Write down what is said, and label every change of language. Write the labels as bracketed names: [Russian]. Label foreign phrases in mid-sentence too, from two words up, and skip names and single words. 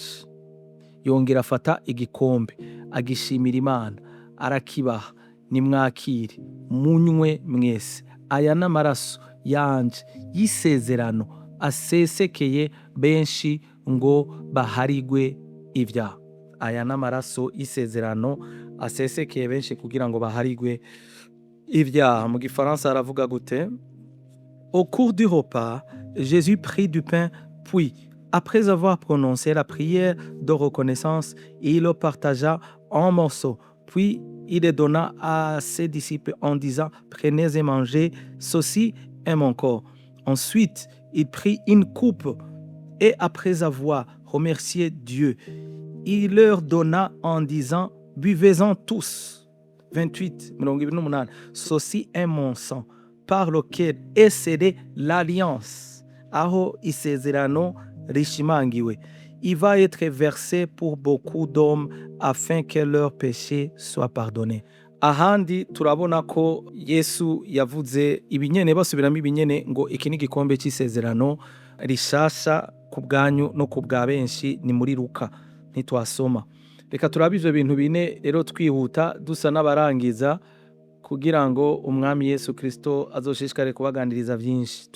[Rundi] Yongera afata igikombe, agishimira Imana, arakibaha, nimwakire munywe mwese, aya n'amaraso yanje y'isezerano asesekeye benshi ngo baharigwe ibyaha. Aya n'amaraso y'isezerano asesekeye benshi kugira ngo baharigwe ibyaha. Mu gifaransa aravuga gute? [French] Au cours du repas, Jésus prit du pain, puis, après avoir prononcé la prière de reconnaissance, il le partagea en morceaux. Puis, il le donna à ses disciples en disant, prenez et mangez, ceci est mon corps. Ensuite, il prit une coupe et après avoir remercié Dieu, il leur donna en disant, buvez-en tous. 28. Ceci est mon sang, par lequel est scellée l'alliance. [Rundi] Aho isezerano rishimangiwe. [French] Il va être versé pour beaucoup d'hommes afin que leurs péchés soient pardonnés. [Rundi] Ahandi turabona ko Yesu yavuze ibinyene, basubiramo ibinyene ngo iki ni igikombe c'isezerano rishasha ku bwanyu no ku bwa benshi. Ni muri Luka, ntitwasoma. Reka turabe ivyo bintu bine rero twihuta dusa n'abarangiza, kugira ngo umwami Yesu Kristo azoshishikare kubaganiriza vyinshi.